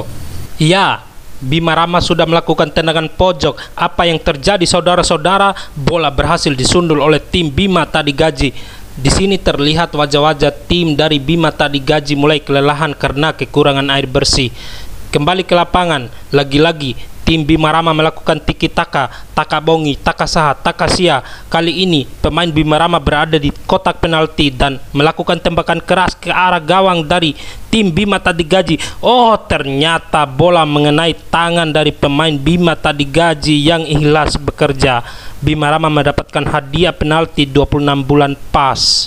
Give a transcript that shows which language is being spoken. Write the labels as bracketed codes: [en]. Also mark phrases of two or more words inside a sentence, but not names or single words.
[id] Ya, Bima Rama sudah melakukan tendangan pojok. Apa yang terjadi saudara-saudara? Bola berhasil disundul oleh tim Bima tak digaji. Di sini terlihat wajah-wajah tim dari Bima tak digaji mulai kelelahan karena kekurangan air bersih. Kembali ke lapangan, lagi-lagi tim Bima Rama melakukan tiki taka, [su] taka bongi, taka saha, taka sia. [id] Kali ini pemain Bima Rama berada di kotak penalti dan melakukan tembakan keras ke arah gawang dari tim Bima tak digaji. Oh, ternyata bola mengenai tangan dari pemain Bima tak digaji yang ikhlas bekerja. Bima Rama mendapatkan hadiah penalti 26 bulan pas.